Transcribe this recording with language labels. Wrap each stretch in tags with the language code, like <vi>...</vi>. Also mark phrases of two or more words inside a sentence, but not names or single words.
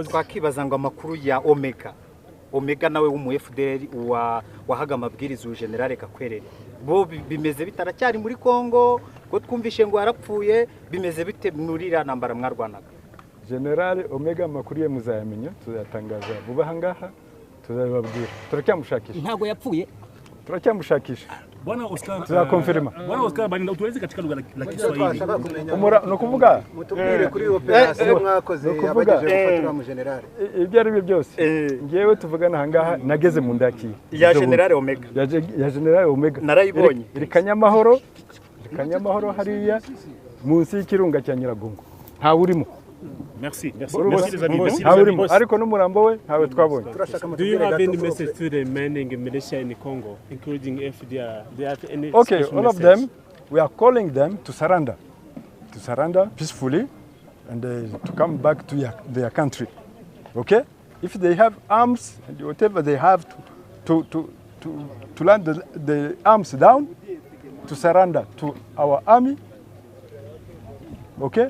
<rw>twakibaza ngo amakuru ya Omega nawe w'umu FDLR wahaga amabwiriza general Gakwerere, bo bimeze bitaracyari muri Kongo, ko twumvishe ngo yarapfuye, bimeze bite muri ira ntambara mwarwanaga? General Omega amakuru ye muzayamenya, tuzatangaza vuba hangaha, tuzababwira. Turacyamushakisha. Ntago yapfuye? Turacyamushakisha. Bwana Oscar, tuzakonfirma.</rw> <sw>Bwana Oscar Barinda, utueleze katika lugha la Kiswahili.</sw> <rw>Ni ukuvuga mutubwire kuri operation mwakoze abagejeje gufatira mu general. Ibyo ari byo byose ngewe tuvugana ahangaha nageze mu ndaki ya General Omega, ya General Omega narayibonye iri Kanyamahoro hariya munsi y'ikirunga cya Nyiragongo ntawe urimo. Merci. Ntawe urimo ariko n'umurambo we ntawe twabonye.</rw> <en>Do you have any message to the remaining militia in Congo, including FDR? Do you have any Okay, all of them, we are calling them to surrender peacefully and to come back to their country. Okay? If they have arms and whatever they have to land the arms down, to surrender to our army, okay?</en>